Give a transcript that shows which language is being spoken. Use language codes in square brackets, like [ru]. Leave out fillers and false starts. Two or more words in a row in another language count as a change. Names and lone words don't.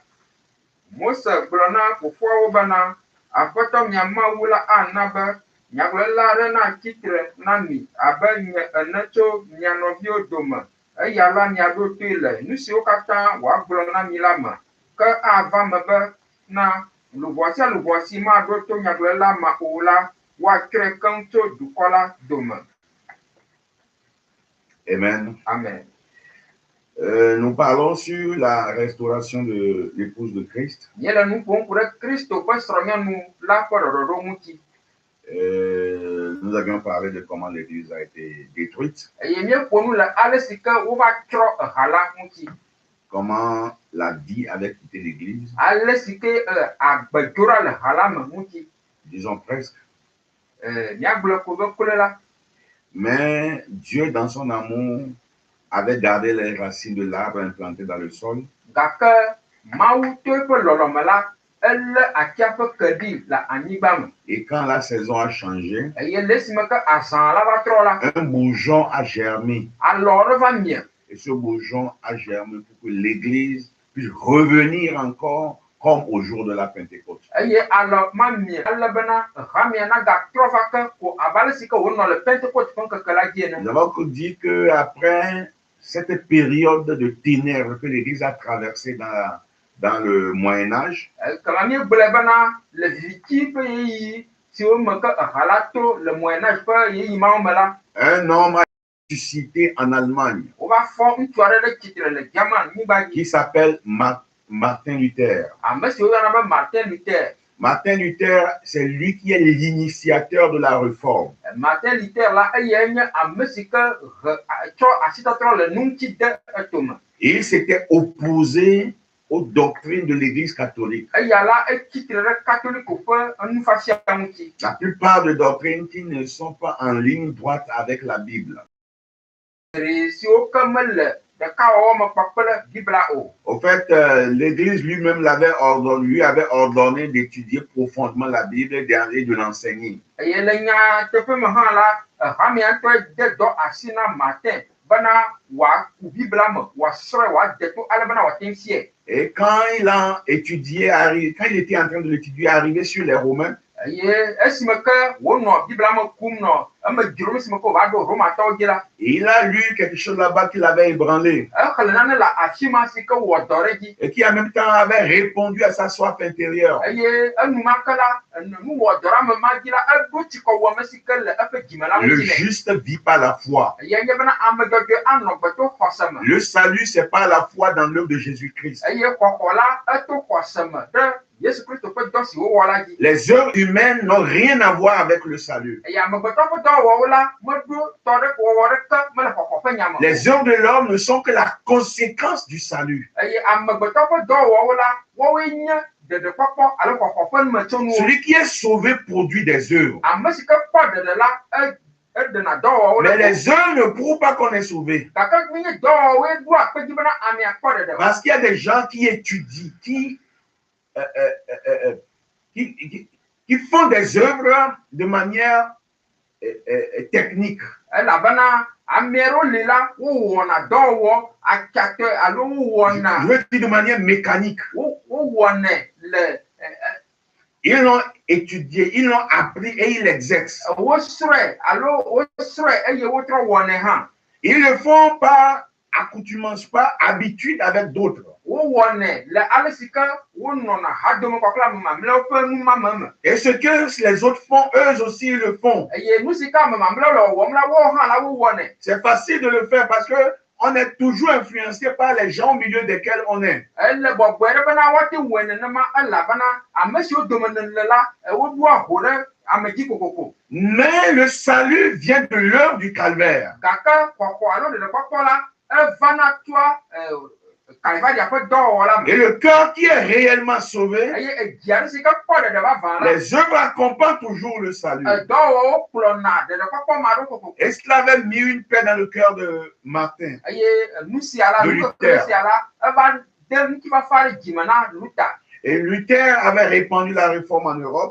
[ee] Mose gblɔ na fofoawo bena Aƒetɔ mia Mawu la ana be nyagblɔɖila aɖe natsi tsitre na mi abe nye ene tso mia nɔviwo dome, eya la miaɖo toe le nu siwo katã wòagblɔ na mi la me. Ke ava me be na luʋɔ sia luʋɔ si maɖo to nyagblɔɖila ma o la, woatsrɔ̃e keŋ tso dukɔ la dome. Amen. Amen. [fr] Nous parlons sur la restauration de l'épouse de Christ. [ee] Míele nu ƒom ku ɖe Kristo ƒe srɔ̃nyɔnu la ƒe ɖɔɖɔɖo ŋuti. [fr] Nous avions parlé de comment l'Église a été détruite. [ee] Eye míeƒo nu le ale si ke wova tsrɔ̃ ha la ŋuti. [fr] Comment la vie avait quitté l'Église. [ee] Ale si ke agbedzoɖa le ha la me ŋuti. [fr] Disons presque. [ee] Míagblɔ ko be kple la. [fr] Mais Dieu, dans son amour, avait gardé les racines de l'arbre implanté dans le sol. [ee] Gake Mawu to eƒe lɔlɔme la, elé atia ƒe keɖi le anyigba me. [fr] Et quand la saison a changé, [ee] eye le esime ke azã la va trɔ la, [fr] un bourgeon a germé. [ee] alɔ ɖe va mie. [fr] Et ce bourgeon a germé pour que l'Église puisse revenir encore comme au jour de la Pentecôte. [ee] Eye alɔ ma mie ale bena hamia nagatrɔ va ke ko abe ale si ke wònɔ le Pentecôte ƒe ŋkeke la dzi ene. [fr] Nous avons dit qu'après cette période de ténèbres que l'Église a traversée dans le Moyen-Âge, [ee] kama míegblɔe bena le viviti ƒe yeyi siwo me ke ha la to le Moyen-Âge ƒe yeyi mawo me la, [fr] un homme a suscité en Allemagne [ee] wova fɔ ŋutsu aɖe ɖe tsitre le German nyigba dzi. [fr] qui s'appelle Martin Luther. [ee] Ame si woyɔna be Martin Luther. [fr] Martin Luther, c'est lui qui est l'initiateur de la réforme. [ee] Martin Luther la eye nye ame si ke tsɔ asitɔtrɔ le nu ŋuti de etome. [fr] Il s'était opposé aux doctrines de l'Église catholique. [ee] Eya la etsitre ɖe katoliko ƒe nufafia ŋuti. [fr] La plupart des doctrines qui ne sont pas en ligne droite avec la Bible. [ee] Siwo ke mele ɖekawɔwɔ me kpakple Bibla o. [fr] Au fait, l'Église lui-même lui avait ordonné d'étudier profondément la Bible et de l'enseigner. [ee] Eye le nyateƒe me hã la, hamia ŋutɔ de dɔ asi na Martin bena wòaku Bibla me, wòasrɔ̃e, wòade to ale bena wòate ŋu fiae. [fr] Et quand il a étudié, quand il était en train de l'étudier, arrivé sur les Romains, [ee] Eye esime ke wònɔ Bibla me kum nɔ eme dzrom esime ke wòva ɖo Romatɔwo dzi la, [fr] il a lu quelque chose là-bas qui l'avait ébranlé [ee] exle nane le afi ma si ke wɔ dɔ ɖe dzi. [fr] et qui en même temps avait répondu à sa soif intérieure. [ee] Eye enumake la, nu wɔ dɔ ɖe ame ma dzi la, eɖo tsikɔwɔme si ke le eƒe dzime la [fr] Le [ee] ŋuti nɛ. [fr] juste vit par la foi. [ee] Eye nye bena ame dzɔdzɔe anɔ gbeto xɔse me. [fr] Le salut, c'est par la foi dans l'œuvre de Jésus-Christ. [ee] Eye xɔxɔ la eto xɔse me ɖe Yesu Kristo ƒe dɔ si wowɔ la dzi. [fr] Les œuvres humaines n'ont rien à voir avec le salut. [ee] Eye amegbetɔ ƒe dɔwɔwɔ la meɖo tɔ ɖe wɔwɔ ɖeke mele xɔxɔ ƒe nya me. [fr] Les œuvres de l'homme ne sont que la conséquence du salut. [ee] Eye amegbetɔ ƒe dɔwɔwɔ la, wɔwoe nye ɖeɖekpɔkpɔ alo xɔxɔ ƒe numetsonuwo. [fr] Celui qui est sauvé produit des œuvres. [ee] Ame si ke kpɔ ɖeɖe la, eɖena dɔwɔwɔ [fr] Mais [ee] ɖe. [fr] les œuvres ne prouvent pas qu'on est sauvé. [ee] Gake menye dɔwɔwɔe ɖo akpedzi bena amea kpɔ ɖeɖe o. [fr] Parce qu'il y a des gens qui étudient, qui font des œuvres de manière technique. [ee] Elabena ame aɖewo li la, wowɔna dɔwɔwɔ atsatɔe alo wowɔna. [fr] Je veux dire de manière mécanique. [ee] Wowɔnɛ le. [fr] Ils l'ont étudié, ils l'ont appris et ils l'exercent. [ee] Wosrɔ̃e alo wosrɔ̃e eye wotrɔ wɔnɛ hã. [fr] Ils le font par accoutumance, par habitude avec d'autres. [ee] Wowɔnɛ le ale si ke wonɔna hadome kɔkɔ ame mamlɛwo ƒe numame me. [fr] Et ce que les autres font, eux aussi ils le font. [ee] Eye nu si ke ame mamlɛwo le wɔwɔm la, woawo hã la wowɔnɛ. [fr] C'est facile de le faire parce que on est toujours influencé par les gens au milieu desquels on est. [ee] Ele gbɔgbɔe ɖe bena woate wɔe nenema elabena ame siwo dome nele la, woɖo aho ɖe ame dzi kokoko. [fr] Mais le salut vient de l'œuvre du calvaire. [ee] Gake xɔxɔ alo ɖeɖekpɔkpɔ la, evana toa [fr] Et le cœur qui est réellement sauvé, les œuvres accompagnent toujours le salut. Et cela avait mis une paix dans le cœur de Martin, de Luther. Et Luther avait répandu la réforme en Europe.